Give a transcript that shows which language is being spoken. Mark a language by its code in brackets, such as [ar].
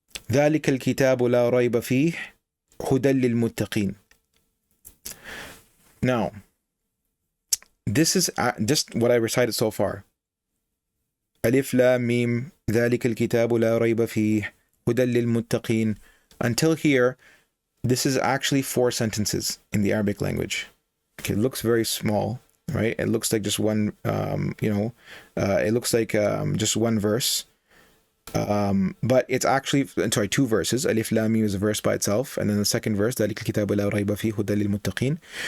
[ar] ذلك الكتاب لا ريب فيه هدى للمتقين. [en] Now, this is just what I recited so far. [ar] Allif Lam Mim ذلك الكتاب لا ريب فيه هدى للمتقين. [en] Until here, this is actually 4 sentences in the Arabic language. Okay, it looks very small, right? It looks like just one, it looks like just one verse. But it's actually, 2 verses. Alif Lam Mim is a verse by itself, and then the second verse, [ar] ذَلِكَ الْكِتَابُ لَا رَيْبَ فِيهِ هُدًى لِلْمُتَّقِينَ.